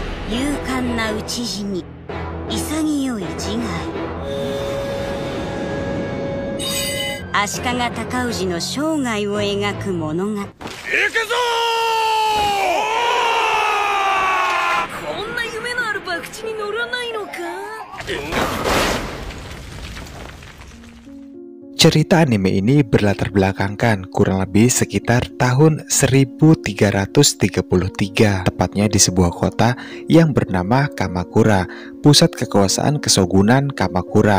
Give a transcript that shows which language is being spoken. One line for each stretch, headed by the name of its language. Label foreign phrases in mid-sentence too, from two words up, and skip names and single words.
Japanese: 勇敢な討ち死に潔い自害。足利尊氏の生涯を描く物語。行くぞー！こんな夢のある博打に乗らないのか？
Indonesian: Cerita anime ini berlatar belakangkan kurang lebih sekitar tahun 1333, tepatnya di sebuah kota yang bernama Kamakura, pusat kekuasaan kesogunan Kamakura.